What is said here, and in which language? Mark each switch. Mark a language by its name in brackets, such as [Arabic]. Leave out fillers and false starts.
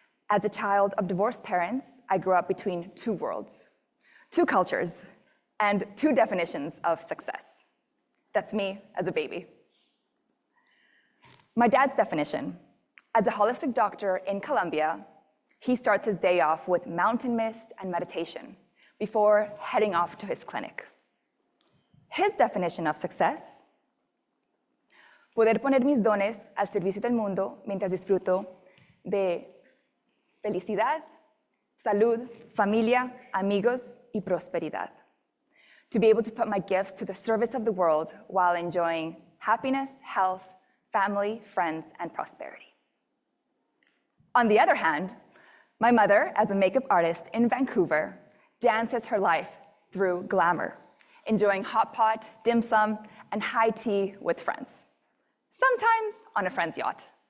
[English] As a child of divorced parents, I grew up between two worlds, two cultures, and two definitions of success. That's me as a baby. My dad's definition, as a holistic doctor in Colombia, he starts his day off with mountain mist and meditation before heading off to his clinic. His definition of success, [Spanish] poder poner mis dones al servicio del mundo mientras disfruto de felicidad, salud, familia, amigos, y prosperidad. [English] To be able to put my gifts to the service of the world while enjoying happiness, health, family, friends, and prosperity. On the other hand, my mother, as a makeup artist in Vancouver, dances her life through glamour, enjoying hot pot, dim sum, and high tea with friends, sometimes on a friend's yacht.